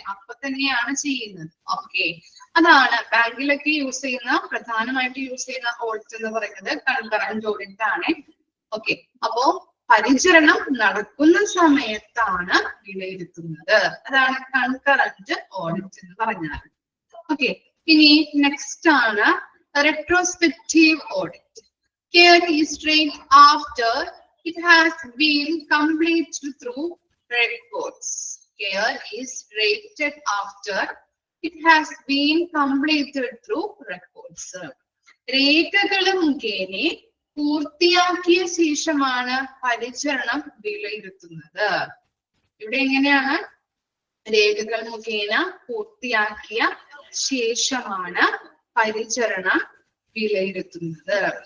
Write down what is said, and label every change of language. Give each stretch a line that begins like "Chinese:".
Malayalam: അപ്പൊ തന്നെയാണ് ചെയ്യുന്നത്. ഓക്കെ, അതാണ് ബാങ്കിലൊക്കെ യൂസ് ചെയ്യുന്ന, പ്രധാനമായിട്ട് യൂസ് ചെയ്യുന്ന ഓഡിറ്റ് എന്ന് പറയുന്നത് കൺകറന്റ് ഓഡിറ്റ് ആണ്. ഓക്കെ, അപ്പോ പരിചരണം നടക്കുന്ന സമയത്താണ് വിലയിരുത്തുന്നത്. അതാണ് കൺകറന്റ് ഓഡിറ്റ് എന്ന് പറഞ്ഞാൽ. ഓക്കെ, ഇനി നെക്സ്റ്റ് ആണ് retrospective audit.
English: Care is straight after it has been completed through records. Care is rated after it has been completed through records.
Malayalam: രേഖകൾ മുഖേന പൂർത്തിയാക്കിയ ശേഷമാണ് പരിചരണം വിലയിരുത്തുന്നത്. ഇവിടെ എങ്ങനെയാണ്? രേഖകൾ മുഖേന പൂർത്തിയാക്കിയ ശേഷമാണ് പരിചരണം വിലയിരുത്തുന്നത്.